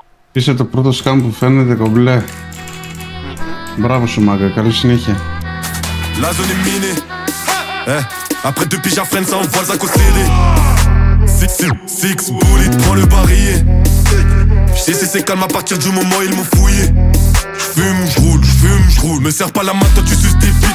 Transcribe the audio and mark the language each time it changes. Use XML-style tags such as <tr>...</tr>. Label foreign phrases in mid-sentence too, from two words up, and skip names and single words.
<el>Είσαι το πρώτο σκάμ που φαίνεται κομπλέ. Μπράβο σου μάγκα, καλή συνέχεια.</el> <fr>La zone est minée. Après deux piges à freine, ça envoie le sac au CD. Six bullets, prends le barillet. J'sais c'est calme à partir du moment où ils m'ont fouillé. J'fume, me serre pas la main, toi tu suces des bites.</fr>